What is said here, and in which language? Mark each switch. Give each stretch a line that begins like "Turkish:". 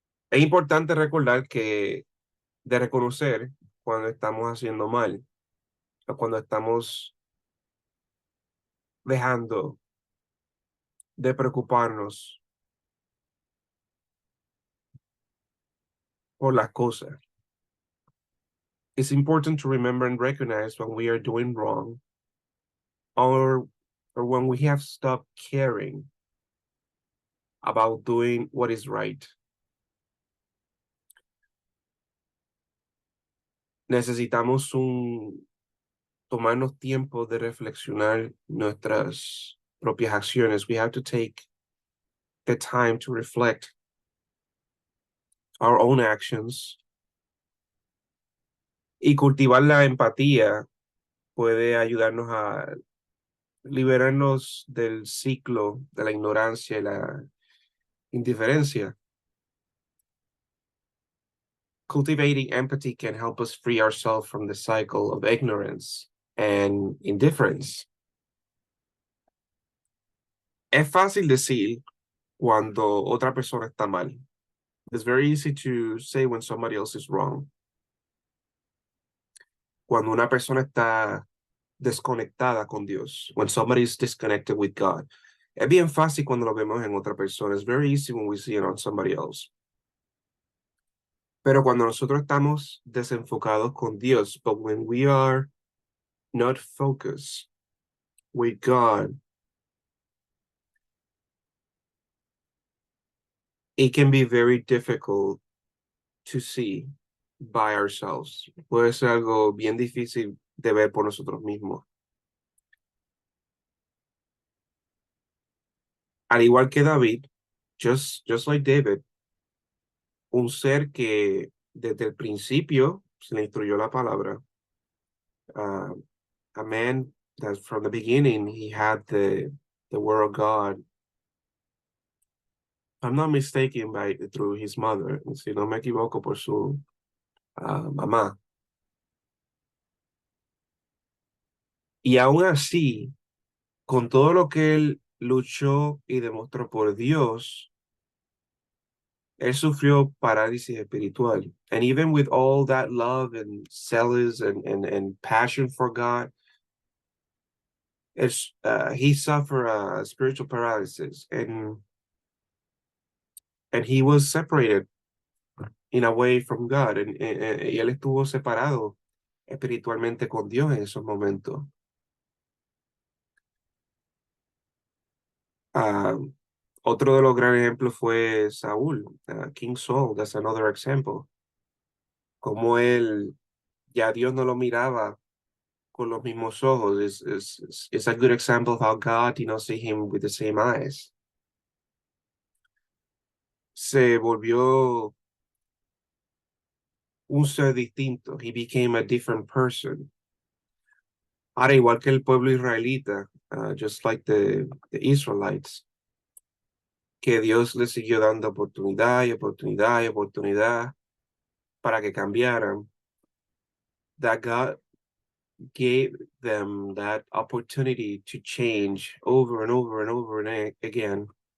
Spanish: Es importante recordar de reconocer cuando estamos haciendo mal o cuando estamos dejando de preocuparnos por las cosas.
English: It's important to remember and recognize when we are doing wrong or when we have stopped caring about doing what is right.
Spanish: Necesitamos tomarnos tiempo de reflexionar nuestras propias acciones.
English: We have to take the time to reflect our own actions.
Spanish: Y cultivar la empatía puede ayudarnos a liberarnos del ciclo de la ignorancia y la indiferencia.
English: Cultivating empathy can help us free ourselves from the cycle of ignorance and indifference.
Spanish: Es fácil decir cuando otra persona está mal.
English: It's very easy to say when somebody else is wrong.
Spanish: Cuando una persona está desconectada con Dios,
English: when somebody is disconnected with God.
Spanish: Es bien fácil cuando lo vemos en otra persona.
English: It's very easy when we see it on somebody else.
Spanish: Pero cuando nosotros estamos desenfocados con Dios,
English: but when we are not focused with God, it can be very difficult to see by ourselves.
Spanish: Puede ser algo bien difícil de ver por nosotros mismos. al igual que David,
English: just like David,
Spanish: un ser que desde el principio se le instruyó la palabra.
English: A man that from the beginning he had the word of God. I'm not mistaken through his mother,
Spanish: si no me equivoco por su mamá. Y aún así, con todo lo que él luchó y demostró por Dios, él sufrió parálisis espiritual.
English: And even with all that love and zealous and passion for God, he suffered a spiritual paralysis, and he was separated in a way from God.
Spanish: Y él estuvo separado espiritualmente con Dios en esos momentos. Otro de los grandes ejemplos fue Saúl, King Saul.
English: That's another example.
Spanish: Como él, ya Dios no lo miraba con los mismos ojos.
English: It's a good example of how God did not see him with the same eyes.
Spanish: Se volvió un ser distinto.
English: He became a different person.
Spanish: Ahora, igual que el pueblo israelita,
English: just like the Israelites,
Spanish: que Dios les siguió dando oportunidad y oportunidad y oportunidad para que cambiaran.
English: That God gave them that opportunity to change over and over and over and again.